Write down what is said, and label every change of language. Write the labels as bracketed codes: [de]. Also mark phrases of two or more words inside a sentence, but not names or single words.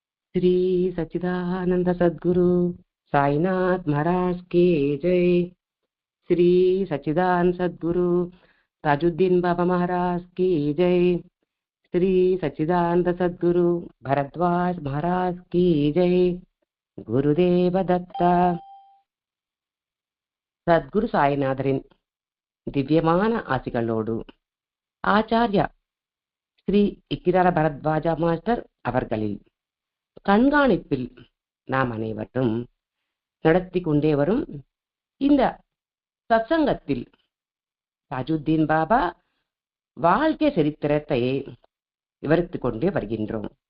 [hi] श्री सच्चिदानंद सद्गुरु साईनाथ महाराज की जय। श्री सच्चिदानंद सद्गुरु ताजुद्दीन बाबा महाराज की जय। श्री सच्चिदानंद सद्गुरु भरद्वाज महाराज की जय। गुरुदेव दत्ता. [ta] சத்குரு சாய்நாதரின் திவ்யமான ஆசிகளோடு ஆச்சார்யா ஸ்ரீ இக்கிரார பரத்வாஜா மாஸ்டர் அவர்களில் கண்காணிப்பில் நாம் அனைவரும் நடத்தி கொண்டே வரும் இந்த சத்சங்கத்தில் தாஜுத்தீன் பாபா வாழ்க்கை சரித்திரத்தை விவரித்துக் கொண்டே வருகின்றோம்.